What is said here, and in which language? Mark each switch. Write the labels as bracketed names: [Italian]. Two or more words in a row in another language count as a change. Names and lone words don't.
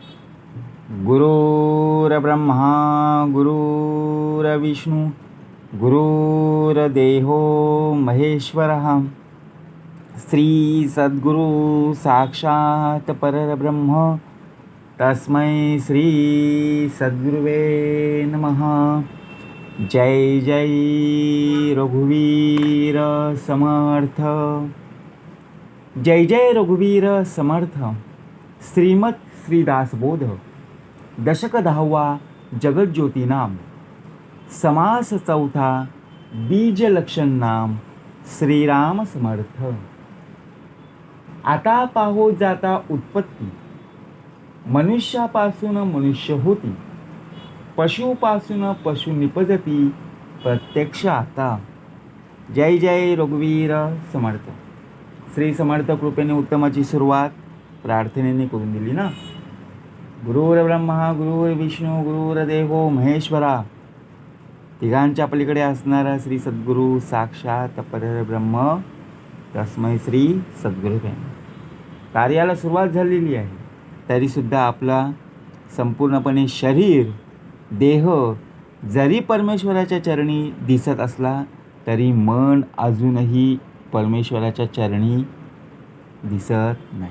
[Sanskrit] गुरुर्ब्रह्मा गुरुर्विष्णू गुरुर्देहो महेश्वरः श्री सद्गुरु साक्षात परब्रह्म तस्मै श्री सद्गुरुवे नमः. [Marathi] जय जय रघुवीर समर्थ. जय जय रघुवीर समर्थ. श्रीमद श्रीदासबोध दशक 10वा जगज्योती नाम समास 4था बीज लक्षण नाम श्रीराम समर्थ. आता पाहो जाता उत्पत्ती मनुष्यापासून मनुष्य होती पशुपासून पशु निपजती प्रत्यक्ष आता. जय जय रघुवीर समर्थ. श्री समर्थ कृपेने उत्तमाची सुरुवात प्रार्थनेने करून दिली ना. [Sanskrit] गुरुर्ब्रह्मा गुरुर्विष्णू गुरुर्देवो महेश्वरा. [Marathi] तिघांच्या पलीकडे असणारा [Sanskrit] श्री सद्गुरु साक्षात परब्रह्म तस्मै श्री सद्गुरुवे. [Marathi] कार्याला सुरुवात झालेली आहे तरीसुद्धा आपला संपूर्णपणे शरीर देह जरी परमेश्वराच्या चरणी दिसत असला तरी मन अजूनही परमेश्वराच्या चरणी दिसत नाही.